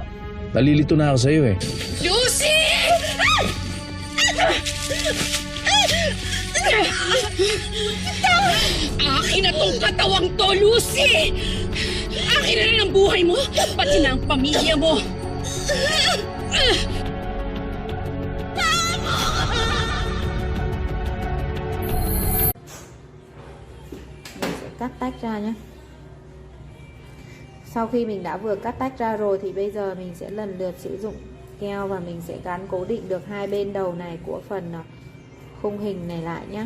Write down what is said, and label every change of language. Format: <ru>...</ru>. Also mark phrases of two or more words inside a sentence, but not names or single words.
<tl>Nalilito na ako sa'yo eh. Lucy! Akin na tong katawang to, Lucy! Akin na rin ang buhay mo, pati na ang pamilya mo.</tl> <vi>Mình sẽ cắt tách ra nhé. Sau khi mình đã vừa cắt tách ra rồi thì bây giờ mình sẽ lần lượt sử dụng keo và mình sẽ gắn cố định được hai bên đầu này của phần khung hình này lại nhé.</vi>